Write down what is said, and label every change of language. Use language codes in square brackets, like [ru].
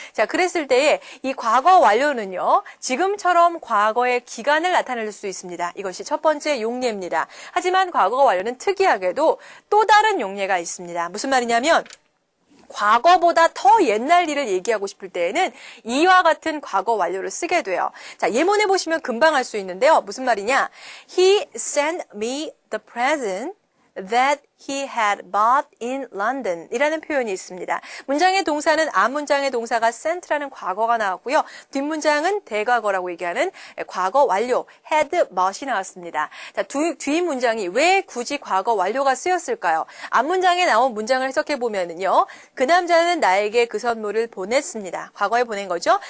[ko] 자, 그랬을 때 이 과거 완료는요, 지금처럼 과거의 기간을 나타낼 수 있습니다. 이것이 첫 번째 용례입니다. 하지만 과거 완료는 특이하게도 또 다른 용례가 있습니다. 무슨 말이냐면 과거보다 더 옛날 일을 얘기하고 싶을 때에는 이와 같은 과거 완료를 쓰게 돼요. 자, 예문에 보시면 금방 알 수 있는데요. 무슨 말이냐? [en] He sent me the present that he had bought in London [ko] 이라는 표현이 있습니다. 문장의 동사는 앞문장의 동사가 sent라는 과거가 나왔고요. 뒷문장은 대과거라고 얘기하는 과거 완료, had bought이 나왔습니다. 자, 뒷문장이 왜 굳이 과거 완료가 쓰였을까요? 앞문장에 나온 문장을 해석해 보면은요, 그 남자는 나에게 그 선물을 보냈습니다. 과거에 보낸 거죠.